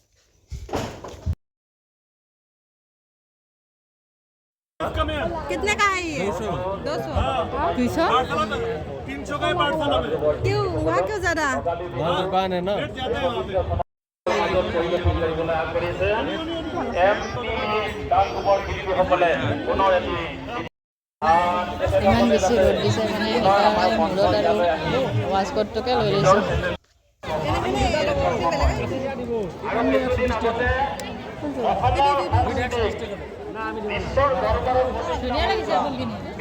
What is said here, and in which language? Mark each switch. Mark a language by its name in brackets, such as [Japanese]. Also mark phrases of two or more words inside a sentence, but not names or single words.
[Hindi] कितने का है ये? 200 200 300 का पार्सल है। क्यों वहाँ क्यों ज़्यादा? वहाँ दुकान है ना। [Assamese] ইমান বেছি ৰ'দ দিছে মানে সেইকাৰণে মূৰত আৰু ৱাছকটটোকে লৈ লৈছোঁ। ধুনীয়া লাগিছে ফুলখিনি।